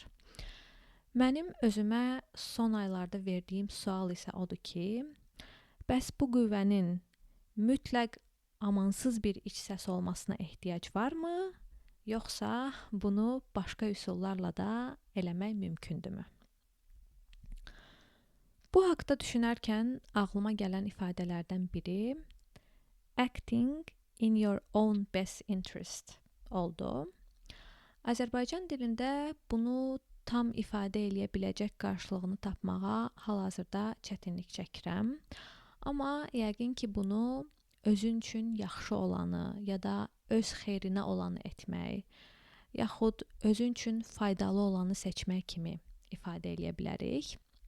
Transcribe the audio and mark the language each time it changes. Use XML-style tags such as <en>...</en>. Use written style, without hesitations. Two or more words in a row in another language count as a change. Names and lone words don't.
<az>Mənim özümə son aylarda verdiyim sual isə odur ki, bəs bu qüvvənin mütləq amansız bir iç səs olmasına ehtiyac varmı, yoxsa bunu başqa üsullarla da eləmək mümkündürmü? Bu haqda düşünərkən ağlıma gələn ifadələrdən biri</az> <en>acting in your own best interest</en> <az>oldu. Azərbaycan dilində bunu tam ifadə eləyə biləcək qarşılığını tapmağa hal-hazırda çətinlik çəkirəm. Amma yəqin ki, bunu özün üçün yaxşı olanı ya da öz xeyrinə olanı etmək, yaxud özün üçün faydalı olanı seçmək kimi ifadə eləyə bilərik.</az>